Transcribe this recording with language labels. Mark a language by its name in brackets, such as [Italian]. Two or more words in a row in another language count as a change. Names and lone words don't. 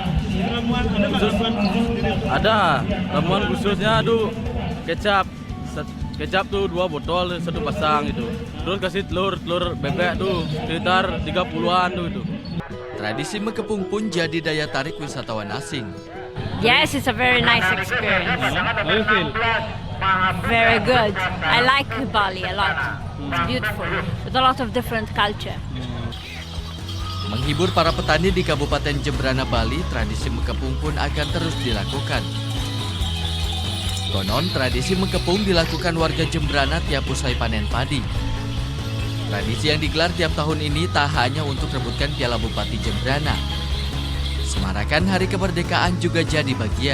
[Indonesian] Ada ramuan khususnya tuh kecap tuh 2 botol 1 pasang gitu. Terus kasih telur bebek tuh sekitar 30-an tuh itu. Tradisi mekepung pun jadi daya tarik wisatawan asing. [English] Yes, it's a very nice experience. How you feel? Very good. I like Bali a lot. It's beautiful with a lot of different culture. [Indonesian] Menghibur para petani di Kabupaten Jembrana Bali, tradisi mekepung pun akan terus dilakukan. Konon, tradisi mekepung dilakukan warga Jembrana tiap usai panen padi. Tradisi yang digelar tiap tahun ini tak hanya untuk rebutkan Piala Bupati Jembrana. Semarakan Hari Kemerdekaan juga jadi bagian.